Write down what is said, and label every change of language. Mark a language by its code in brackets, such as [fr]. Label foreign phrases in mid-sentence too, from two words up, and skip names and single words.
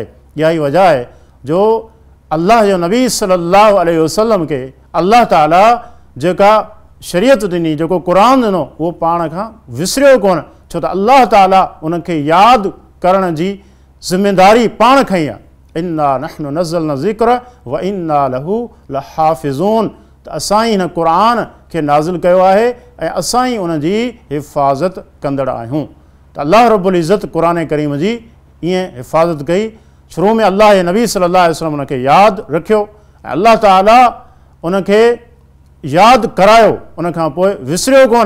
[sd] इहा ई वजह आहे जो अल्लाह जो नबी [ar] صلى الله عليه وسلم [sd] खे अल्लाह ताला जेका शरीयत ॾिनी, जेको क़ुरान ॾिनो, उहो पाण खां विसरियो कोन, छो त अल्लाह ताला उनखे यादि करण जी ज़िमेदारी पाण खई आहे। [ar] إنا نحن نزلنا ذكر وإنا له لحافظون, [sd] त असां ई हिन क़ुरान खे नाज़िल कयो आहे ऐं असां ई उनजी हिफ़ाज़त कंदड़ आहियूं। त अल्लाह रब्बुल इज़्ज़त क़ुरान करीम जी ईअं हिफ़ाज़त कई। शुरू में अल्लाह जे नबी [ar] صلى الله عليه وسلم [sd] उनखे यादि रखियो ऐं अल्लाह ताला उनखे यादि करायो, उनखां पोइ विसरियो कोन।